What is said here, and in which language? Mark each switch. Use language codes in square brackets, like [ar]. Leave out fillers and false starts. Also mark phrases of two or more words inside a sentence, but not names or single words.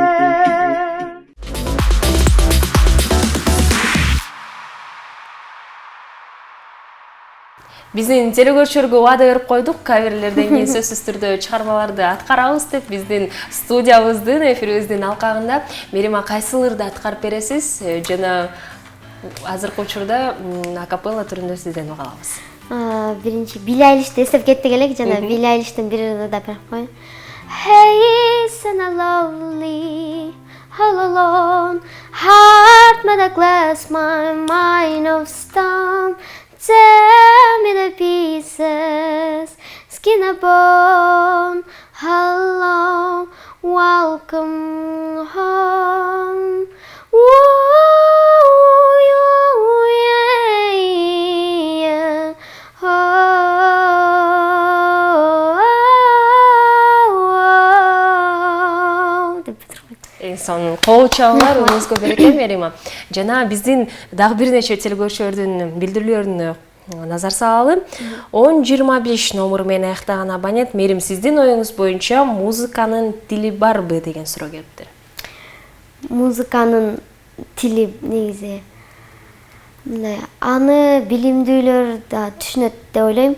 [ky] Биздин телекөрүүчүлөргө убада берип койдук, каверлерден кийин сөзсүз түрдө чыгармаларды аткарабыз деп биздин студиябыздын эфирибиздин алкагында. Мерима, кайсыларды аткарып бересиз? Жана азыркы учурда акапелла түрүндө сизден уга алабыз. Биринчи Билли Айлишти эстеп кеттик элек, жана Билли Айлиштин бир да берип коеюн. [en] Hey, isn't it lovely, all alone, heart made of glass, my mind of stone. Tear me to pieces, skin and bone. Hello, welcome home. Whoa, yeah, yeah. [ky] Son коочалар өзгө береке Мерима. Жана биздин дагы бир нече телекөрүүчүлөрдүн билдирүүлөрүнө назар салалы. 1025 номер менен аяктаган абонент Мерим, сиздин оюңуз боюнча музыканын тили барбы деген суроо келиптир. Музыканын тили негизи мындай аны билимдүүлөр да түшүнөт деп ойлойм.